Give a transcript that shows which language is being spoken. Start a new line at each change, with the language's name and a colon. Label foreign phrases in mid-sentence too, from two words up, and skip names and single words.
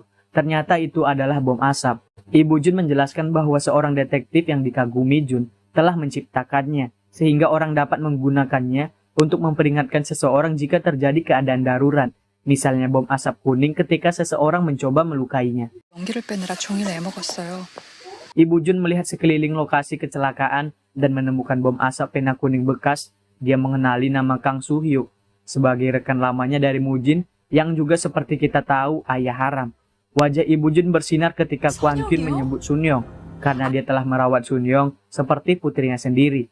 Indonesian: Ternyata itu adalah bom asap. Ibu Jun menjelaskan bahwa seorang detektif yang dikagumi Jun telah menciptakannya, sehingga orang dapat menggunakannya untuk memperingatkan seseorang jika terjadi keadaan darurat. Misalnya bom asap kuning ketika seseorang mencoba melukainya.
Korean: 연기를 빼느라 종일 애먹었어요.
Indonesian: Ibu Jun melihat sekeliling lokasi kecelakaan dan menemukan bom asap pena kuning bekas. Dia mengenali nama Kang Soo-hyuk sebagai rekan lamanya dari Mujin yang juga seperti kita tahu ayah haram. Wajah Ibu Jun bersinar ketika Kwon Kyun menyebut Sun Young karena dia telah merawat Sun Young seperti putrinya sendiri.